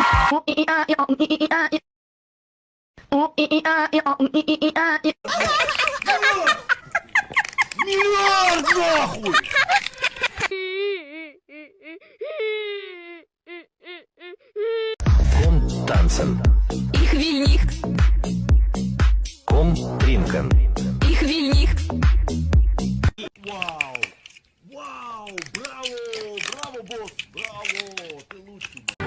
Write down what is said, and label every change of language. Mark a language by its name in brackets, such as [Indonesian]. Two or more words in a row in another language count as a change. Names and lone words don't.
[Russian] Миллиард нахуй! [German] Komm tanzen. Ich will nicht. Komm trinken. Ich will nicht. [Russian] Вау! Вау! Браво! Браво, босс! Браво! Ты лучший!